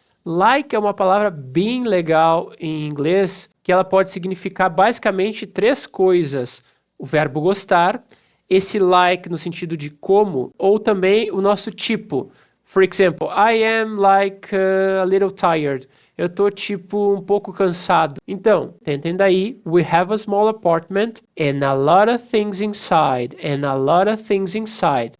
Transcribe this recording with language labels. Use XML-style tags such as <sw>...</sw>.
<pt>Like é uma palavra bem legal em inglês, que ela pode significar basicamente 3 coisas. O verbo gostar, esse like no sentido de como, ou também o nosso tipo.</pt> <en>For example, I am like a little tired.</en> <pt>Eu tô tipo um pouco cansado. Então, tentem daí.</pt> <en>We have a small apartment and a lot of things inside. And a lot of things inside.</en>